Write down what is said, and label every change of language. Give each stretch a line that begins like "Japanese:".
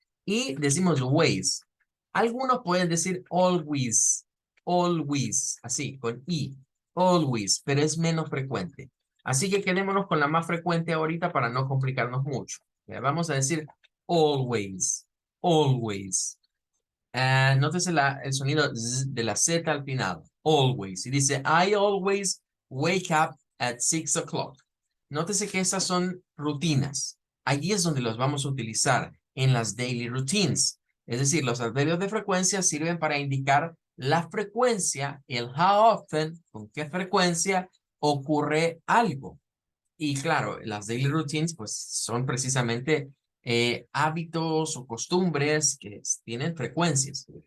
Spanish: Y decimos ways. Algunos pueden decir always, así, con I, always, pero es menos frecuente. Así que quedémonos con la más frecuente ahorita para no complicarnos mucho. Vamos a decir always. Nótese el sonido Z de la Z al final.
English: Always.
Spanish: Y dice,
English: I always wake up at 6 o'clock.
Spanish: Nótese que esas son rutinas. Allí es donde los vamos a utilizar en las daily routines. Es decir, los adverbios de frecuencia sirven para indicar la frecuencia, el
English: how often,
Spanish: con qué frecuencia ocurre algo. Y claro, las daily routines pues son precisamente hábitos o costumbres que tienen frecuencias.